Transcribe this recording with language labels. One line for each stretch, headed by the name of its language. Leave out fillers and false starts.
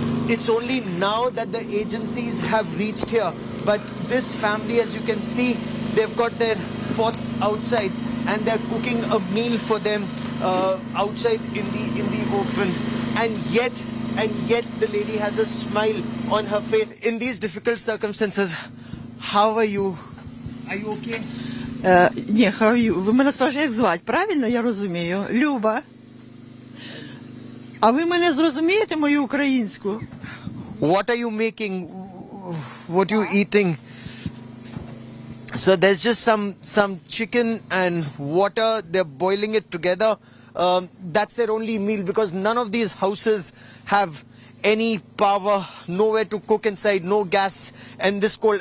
English: It's only now that the agencies have reached here, but this family, as you can see, they've got their pots outside and they're cooking a meal for them outside in the open, and yet the lady has a smile on her face in these difficult circumstances. How are you? Are you okay? Ні, how are you?
Ukrainian: Ви мене спрашуєте, як звати, правильно я розумію? Люба. А ви мене зрозумієте, мою українську?
English: What are you making? What are you eating? So there's just some chicken and water. They're boiling it together. That's their only meal, because none of these houses have any power, nowhere to cook inside, no gas, and this cold.